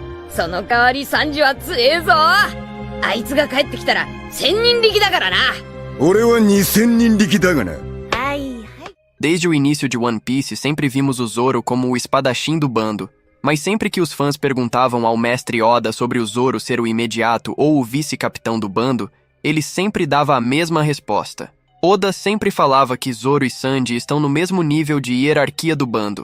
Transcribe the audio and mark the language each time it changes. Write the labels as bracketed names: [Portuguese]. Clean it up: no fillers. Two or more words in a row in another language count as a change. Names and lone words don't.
[Japanese] その代わりサンジは強えぞ。あいつが帰ってきたら1000人力だからな。俺は2000人力だがな。はいはい。 [Portuguese] Desde o início de One Piece, sempre vimos o Zoro como o espadachim do bando. Mas sempre que os fãs perguntavam ao mestre Oda sobre o Zoro ser o imediato ou o vice-capitão do bando, ele sempre dava a mesma resposta. Oda sempre falava que Zoro e Sanji estão no mesmo nível de hierarquia do bando.